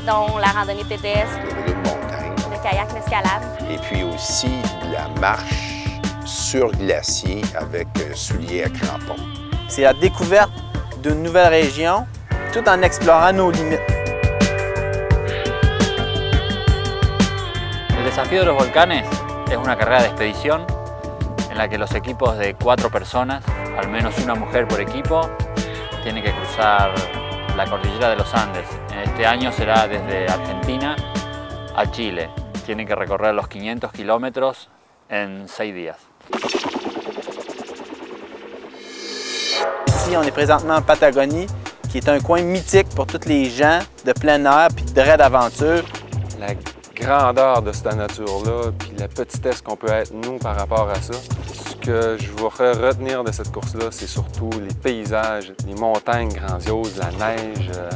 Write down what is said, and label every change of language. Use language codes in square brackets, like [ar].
[fr] dont la randonnée pédestre, le vélo de montagne, le kayak, l'escalade. et puis aussi de la marche sur glacier avec souliers à crampons. c'est la découverte d'une nouvelle région, tout en explorant nos limites. [es] El Desafío de los Volcanes es una carrera de expedición en la que los equipos de 4 personas, al menos una mujer por equipo, tienen que cruzar la cordillera de los Andes. Este año será desde Argentina a Chile. Tienen que recorrer los 500 kilómetros en 6 días. [fr] Ici, on est présentement en Patagonie, qui est un coin mythique pour tous les gens de plein air puis de raid aventure. La grandeur de cette nature-là, puis la petitesse qu'on peut être, nous, par rapport à ça. Ce que je voudrais retenir de cette course-là, c'est surtout les paysages, les montagnes grandioses, la neige.